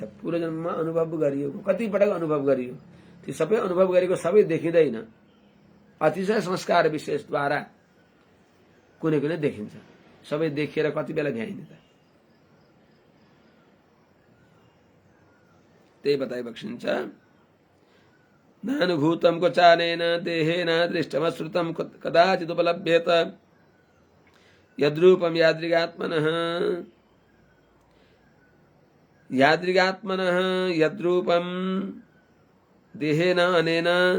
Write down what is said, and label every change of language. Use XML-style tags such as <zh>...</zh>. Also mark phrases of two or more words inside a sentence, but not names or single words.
<ne>पूर्व जन्ममा अनुभव गरिएको, कति पटक अनुभव गरियो, ती सबै अनुभव गरेको सबै देखिँदैन। अतिशय संस्कार विशेषद्वारा कुनै कुनै देखिन्छ। सबै देखिएर कति बेला भ्याइने त? त्यही बताइ बक्सिन्छ।</ne> <sa>नानुभूतं क्वचानेन देहेन दृष्टमश्रुतं कदाचिदुपलभ्येत यद्रूपं यादृगात्मनः यद्रूपं देहेन अनेन</sa>